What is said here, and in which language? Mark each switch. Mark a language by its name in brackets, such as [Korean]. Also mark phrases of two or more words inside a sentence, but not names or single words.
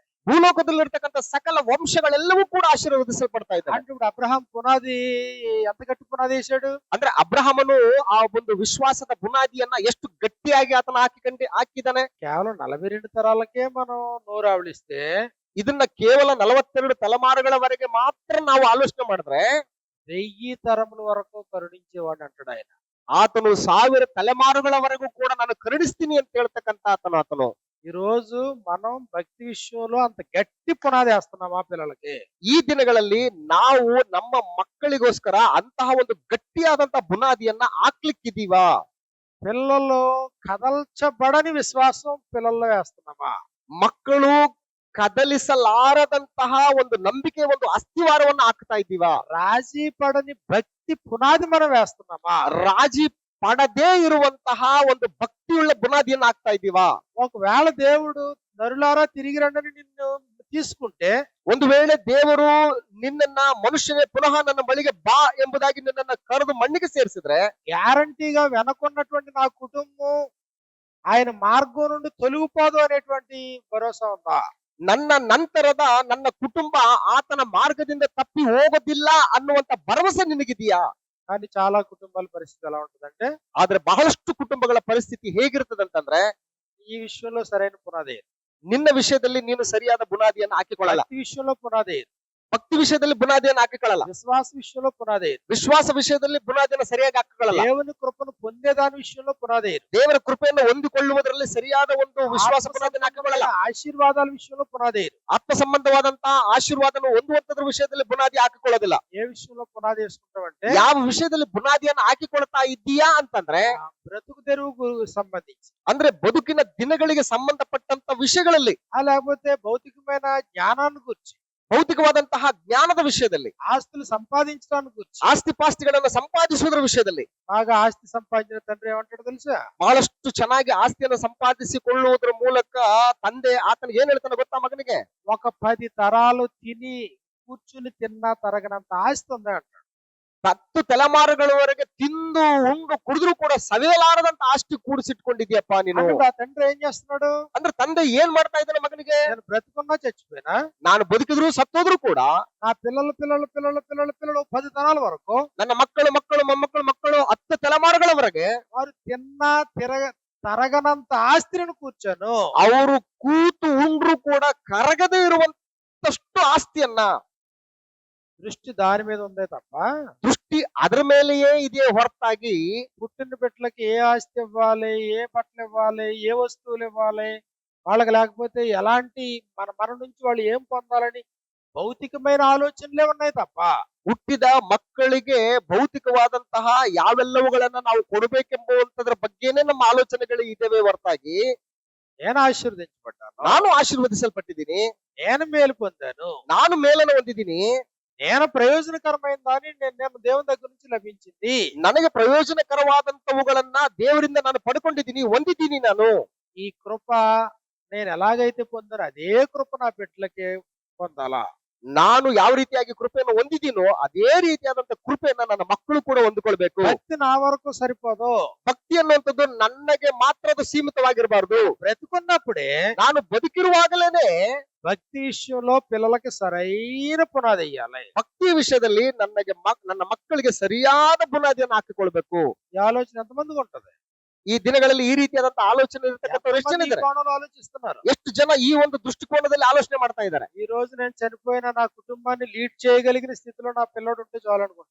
[Kannada] ಭೂಲೋಕದಲ್ಲಿರ್ತಕ್ಕಂಥ ಸಕಲ ವಂಶಗಳೆಲ್ಲವೂ ಕೂಡ ಆಶೀರ್ವದಿಸಲ್ಪಡ್ತಾ ಇದ್ದಾರೆ. [Telugu] అంటే ఇప్పుడు అబ్రహాం పునాది ఎంత గట్టి పునాది వేశాడు? [Kannada] ಅಂದ್ರೆ ಅಬ್ರಹಾಮನು ಆ ಒಂದು ವಿಶ್ವಾಸದ ಬುನಾದಿಯನ್ನ ಎಷ್ಟು ಗಟ್ಟಿಯಾಗಿ ಆತನ ಹಾಕಿದ್ದಾನೆ. [Telugu] కేవలం 42 తరాలకే మనం నోరావళిస్తే [Kannada] ಇದನ್ನ ಕೇವಲ 42 ತಲೆಮಾರುಗಳವರೆಗೆ ಮಾತ್ರ ನಾವು ಆಲೋಚನೆ ಮಾಡಿದ್ರೆ [Telugu] 1000 తరముల వరకు కరుణించేవాడు అంటాడు ఆయన. [Kannada] ಆತನು 1000 ತಲೆಮಾರುಗಳವರೆಗೂ ಕೂಡ ನಾನು ಕರುಣಿಸ್ತೀನಿ ಅಂತ ಹೇಳ್ತಕ್ಕಂತ ಆತನು. [Telugu] ఈ రోజు మనం భక్తి విషయంలో అంత గట్టి పునాది వేస్తున్నామా పిల్లలకి? [Kannada] ಈ ದಿನಗಳಲ್ಲಿ ನಾವು ನಮ್ಮ ಮಕ್ಕಳಿಗೋಸ್ಕರ ಅಂತಹ ಒಂದು ಗಟ್ಟಿಯಾದಂತ ಬುನಾದಿಯನ್ನ ಹಾಕ್ಲಿಕ್ಕಿದೀವಾ? [Telugu] పిల్లలు కదల్చబడని విశ్వాసం పిల్లల్లో వేస్తున్నామా? [Kannada] ಮಕ್ಕಳು ಕದಲಿಸಲಾರದಂತಹ ಒಂದು ನಂಬಿಕೆ, ಒಂದು ಅಸ್ಥಿವಾರವನ್ನು ಹಾಕ್ತಾ ಇದ್ದೀವಾ? [Telugu] రాజీ పడని భక్తి పునాది మనం వేస్తున్నామా? [Kannada] ರಾಜಿ ಪಡದೇ ಇರುವಂತಹ ಒಂದು ಭಕ್ತಿಯುಳ್ಳ ಬುನಾದಿಯನ್ನ ಹಾಕ್ತಾ ಇದ್ದೀವಾ? [Telugu] ఒకవేళ దేవుడు నరులారా తిరిగి రండని నిన్ను తీసుకుంటే, [Kannada] ಒಂದು ವೇಳೆ ದೇವರು ನಿನ್ನನ್ನ ಮನುಷ್ಯನೇ ಪುನಃ ನನ್ನ ಬಳಿಗೆ ಬಾ ಎಂಬುದಾಗಿ ನಿನ್ನನ್ನ ಕರೆದು ಮಣ್ಣಿಗೆ ಸೇರಿಸಿದ್ರೆ [Telugu] గ్యారంటీగా వెనకున్నటువంటి నా కుటుంబం ఆయన మార్గం నుండి తొలగిపోదు అనేటువంటి భరోసా ఉందా? [Kannada] ನನ್ನ ನಂತರದ ನನ್ನ ಕುಟುಂಬ ಆತನ ಮಾರ್ಗದಿಂದ ತಪ್ಪಿ ಹೋಗೋದಿಲ್ಲ ಅನ್ನುವಂತ ಭರವಸೆ ನಿನಗಿದೆಯಾ? [Telugu] కానీ చాలా కుటుంబాల పరిస్థితి ఎలా ఉంటుందంటే, [Kannada] ಆದ್ರೆ ಬಹಳಷ್ಟು ಕುಟುಂಬಗಳ ಪರಿಸ್ಥಿತಿ ಹೇಗಿರ್ತದಂತಂದ್ರೆ [Telugu] ఈ విషయంలో సరైన పునాది లేదు. [Kannada] ನಿನ್ನ ವಿಷಯದಲ್ಲಿ ನೀನು ಸರಿಯಾದ ಬುನಾದಿಯನ್ನು ಹಾಕಿಕೊಳ್ಳಲ್ಲ. [Telugu] భక్తి విషయంలో పునాది లేదు. [Kannada] ಭಕ್ತಿ ವಿಷಯದಲ್ಲಿ ಬುನಾದಿಯನ್ನು ಹಾಕಿಕೊಳ್ಳಲ್ಲ. [Telugu] విశ్వాస విషయంలో పునాది లేదు. [Kannada] ವಿಶ್ವಾಸ ವಿಷಯದಲ್ಲಿ ಬುನಾದಿಯನ್ನು ಸರಿಯಾಗಿ ಹಾಕಿಕೊಳ್ಳಲ್ಲ. [Telugu] దేవుని కృపను పొందేదాని విషయంలో పునాది లేదు. [Kannada] ದೇವರ ಕೃಪೆಯನ್ನು ಹೊಂದಿಕೊಳ್ಳುವುದರಲ್ಲಿ ಸರಿಯಾದ ಒಂದು ವಿಶ್ವಾಸ ಬುನಾದಿಯನ್ನು ಹಾಕಿಕೊಳ್ಳಲ್ಲ. [Telugu] ఆశీర్వాదాల విషయంలో పునాది లేదు. [Kannada] ಆತ್ಮ ಸಂಬಂಧವಾದಂತಹ ಆಶೀರ್ವಾದವನ್ನು ಹೊಂದುವಂತದ್ರ ವಿಷಯದಲ್ಲಿ ಬುನಾದಿ ಹಾಕಿಕೊಳ್ಳೋದಿಲ್ಲ. [Telugu] ఏ విషయంలో పునాది వేసుకుంటామంటే, [Kannada] ಯಾವ ವಿಷಯದಲ್ಲಿ ಬುನಾದಿಯನ್ನು ಹಾಕಿಕೊಳ್ತಾ ಇದ್ದೀಯಾ ಅಂತಂದ್ರೆ [Telugu] బ్రతుకు తెరువుకు సంబంధించి, [Kannada] ಅಂದ್ರೆ ಬದುಕಿನ ದಿನಗಳಿಗೆ ಸಂಬಂಧಪಟ್ಟಂತ ವಿಷಯಗಳಲ್ಲಿ, [Telugu] లేకపోతే భౌతికమైన జ్ఞానాన్ని గురించి, [Kannada] ಭೌತಿಕವಾದಂತಹ ಜ್ಞಾನದ ವಿಷಯದಲ್ಲಿ, [Telugu] ఆస్తులు సంపాదించడానికి గురించి. [Kannada] ಆಸ್ತಿ ಪಾಸ್ತಿಗಳನ್ನ ಸಂಪಾದಿಸುವುದರ ವಿಷಯದಲ್ಲಿ. [Telugu] బాగా ఆస్తి సంపాదించిన తండ్రి ఏమంటాడు తెలుసా? [Kannada] ಬಹಳಷ್ಟು ಚೆನ್ನಾಗಿ ಆಸ್ತಿಯನ್ನು ಸಂಪಾದಿಸಿಕೊಳ್ಳುವುದರ ಮೂಲಕ ತಂದೆ ಆತನ ಏನ್ ಹೇಳ್ತಾನೆ ಗೊತ್ತಾ ಮಗನಿಗೆ? [Telugu] ఒక 10 తరాలు తిని కూర్చుని తిన్నా తరగనంత ఆస్తి ఉంది అంటాడు. [Kannada] 10 ತಲೆಮಾರುಗಳವರೆಗೆ ತಿಂದು ಉಂಡು ಕುಡಿದ್ರು ಕೂಡ ಸವಿಯಲಾರದಂತ ಆಸ್ತಿ ಕೂಡಿಸಿಟ್ಕೊಂಡಿದ್ಯಪ್ಪ ನೀನು. [Telugu] అంటే ఆ తండ్రి ఏం చేస్తున్నాడు? [Kannada] ಅಂದ್ರೆ ತಂದೆ ಏನ್ ಮಾಡ್ತಾ ಇದ್ದಾನೆ ಮಗನಿಗೆ? [Telugu] నేను బ్రతుకున్నా చచ్చిపోయినా [Kannada] ನಾನು ಬದುಕಿದ್ರು ಸತ್ತೋದ್ರು ಕೂಡ [Telugu] నా పిల్లలు పిల్లలు పిల్లలు పిల్లలు పిల్లలు 10 తరాల వరకు [Kannada] ನನ್ನ ಮಕ್ಕಳು ಮಕ್ಕಳು ಮೊಮ್ಮಕ್ಕಳು ಮಕ್ಕಳು 10 ತಲೆಮಾರುಗಳವರೆಗೆ [Telugu] వారు తిన్నా తరగనంత ఆస్తిని కూర్చోను. [Kannada] ಅವರು ಕೂತು ಉಂಡ್ರು ಕೂಡ ಕರಗದೇ ಇರುವಂತ ಮತ್ತಷ್ಟು ಆಸ್ತಿಯನ್ನ, [Telugu] దృష్టి దాని మీద ఉందే తప్ప [Kannada] ದೃಷ್ಟಿ ಅದರ ಮೇಲೆಯೇ ಇದೆಯೇ ಹೊರತಾಗಿ [Telugu] పుట్టిన బిడ్డలకి ఏ ఆస్తి ఇవ్వాలి, ఏ బట్టలు ఇవ్వాలి, ఏ వస్తువులు ఇవ్వాలి, వాళ్ళకి లేకపోతే ఎలాంటి మన నుంచి వాళ్ళు ఏం పొందాలని భౌతికమైన ఆలోచనలే ఉన్నాయి తప్ప [Kannada] ಹುಟ್ಟಿದ ಮಕ್ಕಳಿಗೆ ಭೌತಿಕವಾದಂತಹ ಯಾವೆಲ್ಲವುಗಳನ್ನ ನಾವು ಕೊಡಬೇಕೆಂಬುವಂತದ್ರ ಬಗ್ಗೆನೇ ನಮ್ಮ ಆಲೋಚನೆಗಳು ಇದ್ದೇವೆ ಹೊರತಾಗಿ [Telugu] నేను ఆశీర్వదించబడ్డాను, [Kannada] ನಾನು ಆಶೀರ್ವದಿಸಲ್ಪಟ್ಟಿದ್ದೀನಿ, [Telugu] నేను మేలు పొందాను, [Kannada] ನಾನು ಮೇಲನ್ನು ಹೊಂದಿದ್ದೀನಿ, [Telugu] నేను ప్రయోజనకరమైన దాన్ని నేను దేవుని దగ్గర నుంచి లభించింది. [Kannada] ನನಗೆ ಪ್ರಯೋಜನಕರವಾದಂತವುಗಳನ್ನ ದೇವರಿಂದ ನಾನು ಪಡ್ಕೊಂಡಿದ್ದೀನಿ, ಹೊಂದಿದ್ದೀನಿ ನಾನು. [Telugu] ఈ కృప నేను ఎలాగైతే పొందానో అదే కృప నా బిడ్డలకి పొందాలా. [Kannada] ನಾನು ಯಾವ ರೀತಿಯಾಗಿ ಕೃಪೆಯನ್ನು ಹೊಂದಿದ್ದೀನೋ ಅದೇ ರೀತಿಯಾದಂತ ಕೃಪೆಯನ್ನ ನನ್ನ ಮಕ್ಕಳು ಕೂಡ ಹೊಂದಿಕೊಳ್ಬೇಕು. [Telugu] భక్తి నా వరకు సరిపోదు. [Kannada] ಭಕ್ತಿ ಅನ್ನುವಂಥದ್ದು ನನಗೆ ಮಾತ್ರ ಅದು ಸೀಮಿತವಾಗಿರಬಾರ್ದು. [Telugu] బ్రతుకున్నప్పుడే [Kannada] ನಾನು ಬದುಕಿರುವಾಗಲೇನೆ [Telugu] భక్తి విషయంలో పిల్లలకి సరైన పునాది వేయాలి. [Kannada] ಭಕ್ತಿ ವಿಷಯದಲ್ಲಿ ನನ್ನ ಮಕ್ಕಳಿಗೆ ಸರಿಯಾದ ಬುನಾದಿಯನ್ನು ಹಾಕಿಕೊಳ್ಬೇಕು. [Telugu] ఈ ఆలోచన ఎంతమందికి ఉంటది? [Kannada] ಈ ದಿನಗಳಲ್ಲಿ ಈ ರೀತಿಯಾದಂತ ಆಲೋಚನೆ ಇರತಕ್ಕಂಥವ್ರು ಎಷ್ಟು ಜನ [Telugu] ఎంతమంది ఈ [Kannada] ಇದ್ದಾರೆ? [Telugu] కోణంలో ఆలోచిస్తున్నారు? [Kannada] ಎಷ್ಟು ಜನ ಈ ಒಂದು ದೃಷ್ಟಿಕೋನದಲ್ಲಿ ಆಲೋಚನೆ ಮಾಡ್ತಾ ಇದ್ದಾರೆ? [Telugu] ఈ రోజు నేను చనిపోయిన నా కుటుంబాన్ని లీడ్ చేయగలిగిన స్థితిలో నా పిల్లోడు ఉంటే చాలు అనుకుంటా.